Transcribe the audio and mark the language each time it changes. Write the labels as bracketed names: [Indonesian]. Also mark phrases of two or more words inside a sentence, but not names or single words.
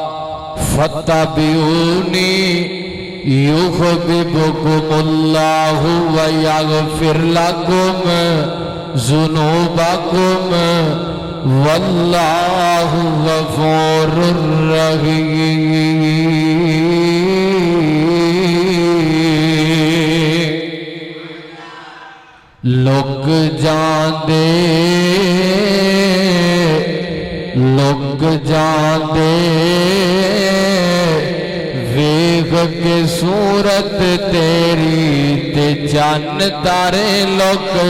[Arabic] فاتبعوني يحببكم الله ويغفر لكم ذنوبكم والله غفور رحيم. [Punjabi] ਲੋਕ ਜਾਂਦੇ ਵੇਖ ਕੇ ਸੂਰਤ ਤੇਰੀ ਤੇ ਚੰਨ ਤਾਰੇ ਲੋਕ